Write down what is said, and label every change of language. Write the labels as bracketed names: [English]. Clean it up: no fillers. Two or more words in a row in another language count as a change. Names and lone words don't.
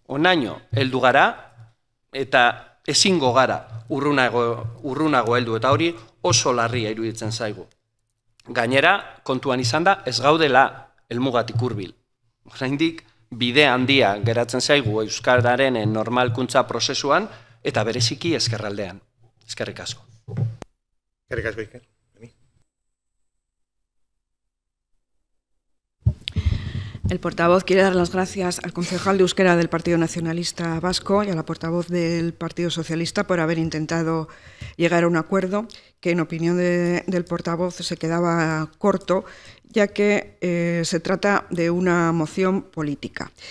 [Basque] Onaino, heldu gara, eta ezingo gara urrunago heldu, eta hori oso larria iruditzen zaigu. Gainera, kontuan izan da, ez gaudela helmugatik hurbil. Oraindik bide handia geratzen zaigu euskararen normalkuntza prozesuan eta bereziki ezkerraldean. Eskerrik asko. Eskerrik asko, Iker. [Spanish] El portavoz quiere dar las gracias al concejal de Euskera del Partido Nacionalista Vasco y a la portavoz del Partido Socialista por haber intentado llegar a un acuerdo que, en opinión del portavoz, se quedaba corto, ya que se trata de una moción política.